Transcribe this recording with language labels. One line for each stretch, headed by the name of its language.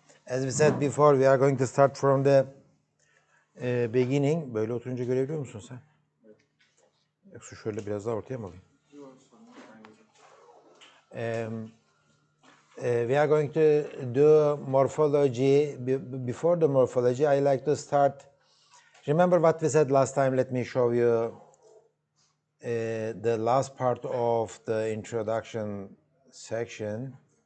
English: As we said before, we are going to start from the beginning.
Turkish: Böyle oturunca görebiliyor musun sen? Yoksa şöyle biraz daha ortaya mı alayım?
English: We are going to do morphology. Before the morphology, I like to start. Remember what we said last time? Let me show you the last part of the introduction section.